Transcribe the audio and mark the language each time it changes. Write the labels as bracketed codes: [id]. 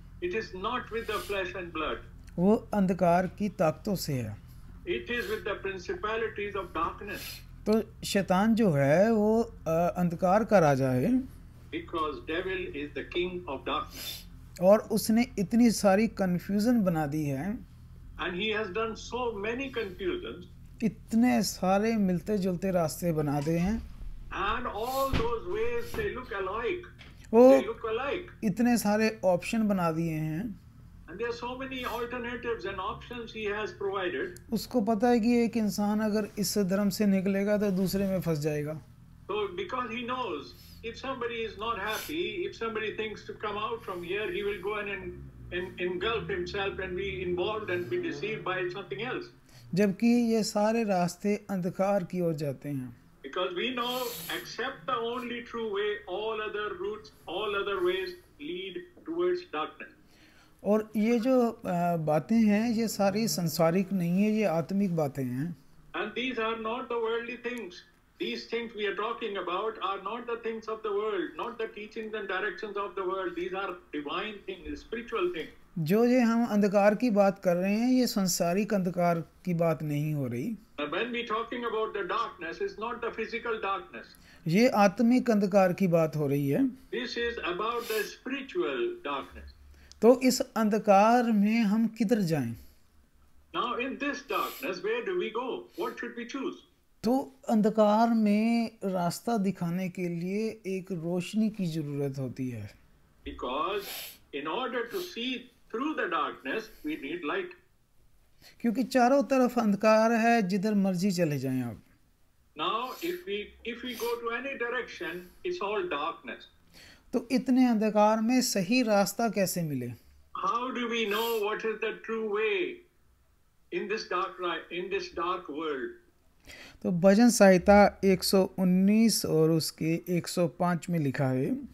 [en] it is not with the flesh and blood. [hi] वो अंधकार की ताकतों से है. [en] It is with the principalities of darkness. [hi] तो शैतान जो है वो अंधकार का राजा है. [en] Because devil is the king of darkness. [hi] और उसने इतनी सारी कंफ्यूजन बना दी है. [en] And he has done so many confusions. [hi] इतने सारे मिलते जुलते रास्ते बना दे हैं. [en] And all those ways they look alike. [hi] वो [en] They look alike. [hi] इतने सारे ऑप्शन बना दिए हैं. [en] And there are so many alternatives and options he has provided. [hi] उसको पता है कि एक इंसान अगर इस धर्म से निकलेगा तो दूसरे में फंस जाएगा. [en] So because he knows if somebody is not happy, if somebody thinks to come out from here, he will go and engulf himself and be involved and be deceived by something else. [hi] जबकि ये सारे रास्ते अंधकार की ओर जाते हैं. [en] Because we know, except the only true way, all other routes, all other ways lead towards darkness. [hi] और ये जो बातें हैं ये सारी संसारिक नहीं है, ये आत्मिक बातें हैं. [en] And these are not the worldly things. These things we are talking about are not the things of the world, not the teachings and directions of the world. These are divine things, spiritual things. [hi] जो ये हम अंधकार की बात कर रहे हैं ये संसारिक अंधकार की बात नहीं हो रही. [en] When we talking about the darkness, it's not the physical darkness. [hi] ये आत्मिक अंधकार की बात हो रही है. [en] This is about the spiritual darkness. [hi] तो इस अंधकार में हम किधर जाएं? [en] Now in this darkness, where do we go? What should we choose? [hi] तो अंधकार में रास्ता दिखाने के लिए एक रोशनी की जरूरत होती है. [en] Because in order to see through the darkness, we need light. [hi] क्योंकि चारों तरफ अंधकार है, जिधर मर्जी चले जाएं आप. [en] Now if we go to any direction, it's all darkness. [hi] तो इतने अंधकार में सही रास्ता कैसे मिले? [en] How do we know what is the true way in this dark world? [hi] तो भजन संहिता 119 और उसके 105 में लिखा है.